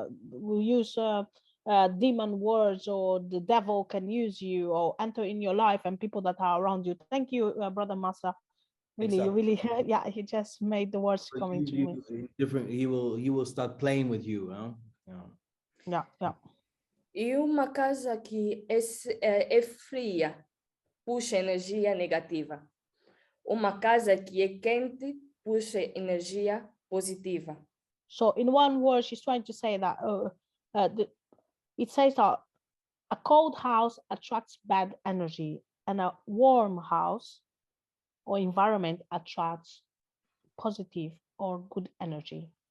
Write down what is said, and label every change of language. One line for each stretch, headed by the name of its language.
English: We use demon words, or the devil can use you or enter in your life and people that are around you. Thank you, Brother Massa. Really, you really, yeah, he just made the words coming to me. Different. He will start playing with you, huh? Yeah.
Portuguese: E uma casa que é fria puxa energia negativa. Uma casa que é quente puxa energia positiva.
English: So in one word, she's trying to say that it says that a cold house attracts bad energy, and a warm house or environment attracts positive or good energy.